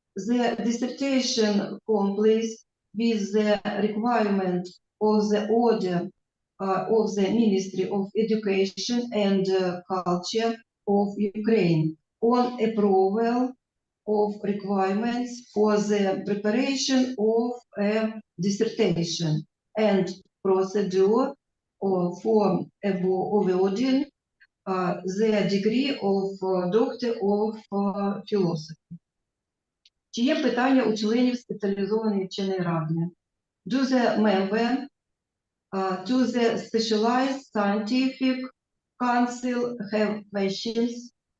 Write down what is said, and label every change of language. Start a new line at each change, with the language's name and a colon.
English: The dissertation complies with the requirement of the order of the Ministry of Education and Culture of Ukraine on approval of requirements for the preparation of a dissertation and procedure for awarding the degree of Doctor of Philosophy.
Ukrainian: Чи є питання у членів спеціалізованої вченої ради?
English: Do the member to the specialized scientific council have questions?